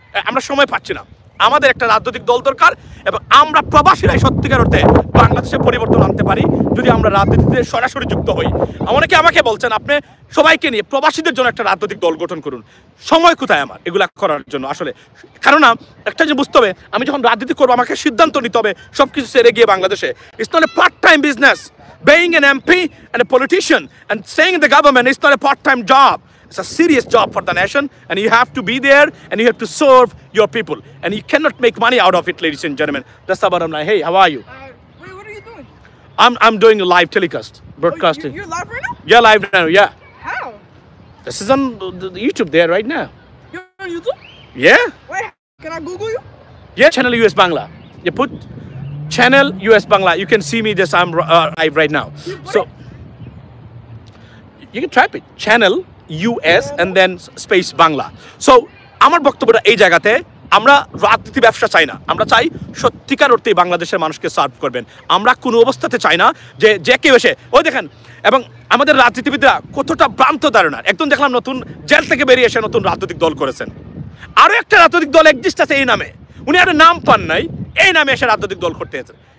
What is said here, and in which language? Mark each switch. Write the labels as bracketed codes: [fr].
[bn] আমরা সময় পাচ্ছি না, আমাদের একটা রাজনৈতিক দল দরকার এবং আমরা প্রবাসীরাই সত্যিকার অর্থে বাংলাদেশে পরিবর্তন আনতে পারি যদি আমরা রাজনীতিতে সরাসরি যুক্ত হই। অনেকে আমাকে বলছেন আপনি সবাইকে নিয়ে প্রবাসীদের জন্য একটা রাজনৈতিক দল গঠন করুন। সময় কোথায় আমার এগুলা করার জন্য আসলে? কারণ একটা যে বুঝতে হবে, আমি যখন রাজনীতি করবো আমাকে সিদ্ধান্ত নিতে হবে সব কিছু ছেড়ে গিয়ে বাংলাদেশে। [en] It's not a part time business. Being an MP and a politician and staying in the government is not a part-time job. It's a serious job for the nation, and you have to be there and you have to serve your people, and you cannot make money out of it, ladies and gentlemen. That's the bottom line. Hey, how are you? Wait, what are you doing? I'm doing a live telecast, broadcasting. You're live right now? Yeah, live now. Yeah. How? This is on the YouTube there right now. You're on YouTube? Yeah. Wait, can I Google you? Yeah, channel US Bangla. You put channel US Bangla. You can see me. This I'm live right now. So you can type it. Channel US and then space Bangla. So [bn] আমার বক্তব্যটা এই জায়গাতে আমরা রাজনীতি ব্যবসা চাই না, আমরা চাই সত্যিকার অর্থেই বাংলাদেশের মানুষকে সার্ভ করবেন। আমরা কোনো অবস্থাতে চাই না যে কেউ এসে ওই দেখেন, এবং আমাদের রাজনীতিবিদরা কতটা ভ্রান্ত ধারণা। একদম দেখলাম নতুন জেল থেকে বেরিয়ে এসে নতুন রাজনৈতিক দল করেছেন। আরও একটা রাজনৈতিক দল এক্সিস্ট আছে এই নামে, উনি একটা নাম পান নাই, এই নামে এসে রাজনৈতিক দল করতে হয়েছে।